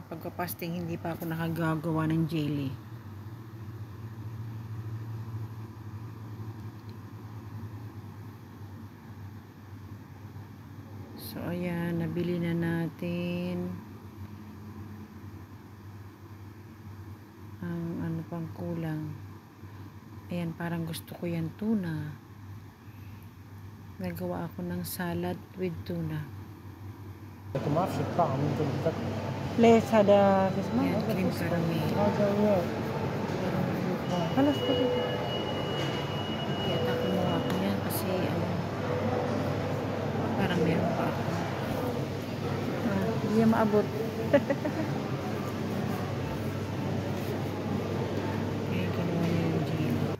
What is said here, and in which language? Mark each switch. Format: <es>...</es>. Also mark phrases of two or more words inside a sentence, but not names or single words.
<tl>Pagka-fasting hindi pa ako nakagagawa ng jelly. So ayan, nabili na natin ang ano pang kulang. Ayan, parang gusto ko yan tuna. Nagawa ako ng</tl> <en>salad with tuna.</en> <ar>ما اعرفش الطعم انت بتاكل ليش هذا اسمه؟</ar> <tl>Ayan, cream caramel.</tl> <ar>هذا هو خلاص كده.</ar> <tl>Kaya kumuha ko yan kasi ano, parang meron pa ako. Hindi maabot. Kaya kinuha niya yung jelly.</tl>